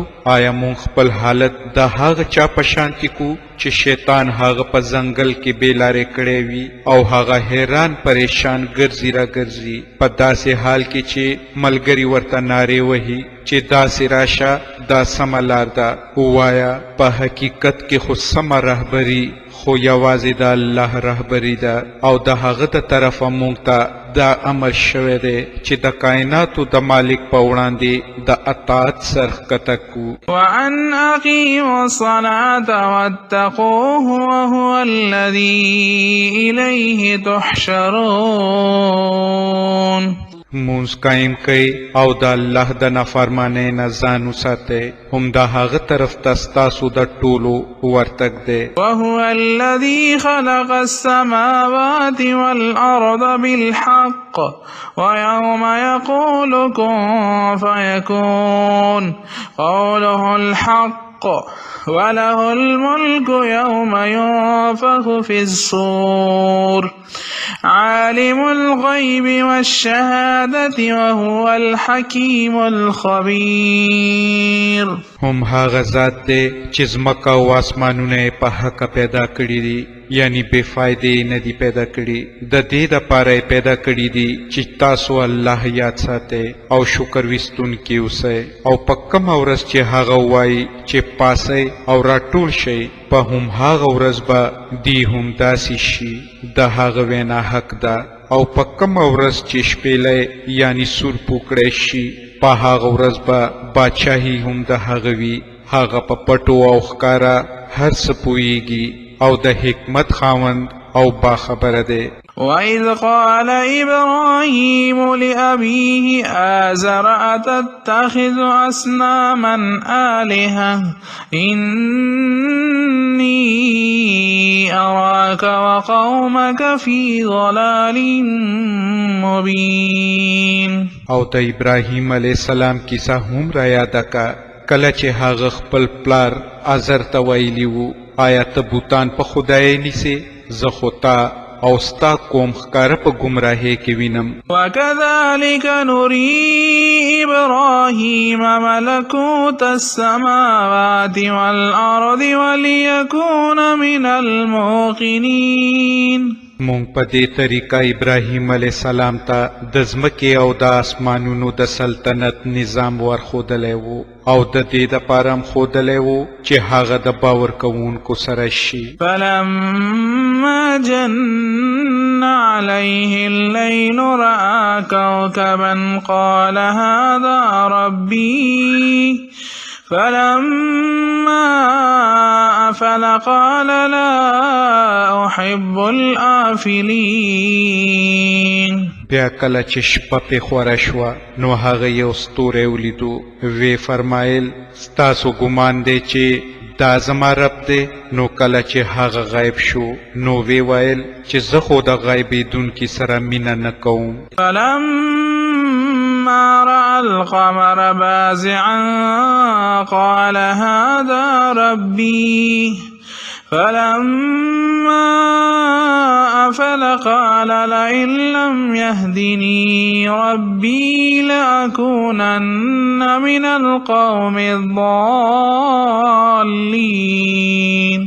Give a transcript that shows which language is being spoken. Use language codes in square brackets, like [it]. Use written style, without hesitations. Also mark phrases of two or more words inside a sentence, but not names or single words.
[ps] آیا مونږ خپل حالت د هغه چا په شانتي کو چې شیطان هغه په ځنګل کې بې لارې کړی وي او هغه حیران پریشان ګرځي را ګرځي په داسې حال کې چې ملګري ورته نارې وهي چې داسې راشه دا سمه لار ده. ووایه په حقیقت کې خو سمه رهبري خو یوازې د الله رهبري ده او د هغه د طرفه مونږ ته دا امر شوی دی چې د کائناتو د مالک په وړاندې د اطاعت سر ښکته کړو. [ar] وأن أقيموا الصلاة واتقوه وهو الذي إليه تحشرون. [ps] مونږ قایم کړئ او د الله د نافرمانۍ نه ځان وساتئ، هم د هغه طرف ته ستاسو د ټولو ورتګ دی. [ar] وهو الذي خلق السماوات والأرض بالحق ويوم يقول كن فيكون قوله الحق وله الملك يوم ينفخ في الصور عالم الغيب والشهادة وهو الحكيم الخبير. [ps] هم هغه ذات دی چې ځمکه او آسمانونه په حق پیدا کړي دي، یعنی بے فائدې نه دي پیدا کړي، د دې دپاره یې پیدا کړي دي چې تاسو الله یاد ساتئ او شکر ویستونکي اوسئ، او په کومه ورځ چې هغه ووایي چې پاسئ او راټول شئ په هم هغه ورځ به دی هم داسې شي د هغه وینا حق ده، او په کومه ورځ چې شپېلی یعنی سور پوکړی شي په هغه ورځ به باچاهي هم د هغه وي، هغه په پټو او ښکاره هر څه پوهیږي او د حکمت خاوند او باخبره دی. [ar] وإذ قال إبراهيم لأبيه آزر أتتخذ أصناما آلهة إني أراك وقومك في ضلال مبين. [ps] او د ابراهیم علیه السلام کیسه هم را یاده کا کله چې هغه خپل پلار آزر ته ویلي وو آیا ته بوتان په خدای نیسې؟ زه خو تا او ستا قوم ښکاره په ګمراهۍ کې وینم. [ar] وكذلك نري إبراهيم ملكوت السماوات والأرض وليكون من الموقنين. [ps] مونږ په دې طریقه ابراهیم علیه السلام ته د ځمکې او د آسمانونو د سلطنت نظام ورښودلی و او د دې دپاره هم ښودلی و چې هغه د باور کوونکو سره شي. [ar] فلما جن عليه الليل رأى كوكبا قال هذا ربي فلما أفل قال لا أحب الآفلين. [ps] بیا کله چې شپه پې خوره شوه نو هغه یو ستوری ولیدو، وی فرمایل ستاسو ګمان دی چې دا زما رب دی؟ نو کله چې هغه غایب شو نو وی ویل چې زه خو د غایبېدونکي سره مینه نه کوم. [ar] فلما رأى القمر بازعا قال هذا ربي فلما أفل قال لئن لم يهدني ربي لأكونن من القوم الضالين.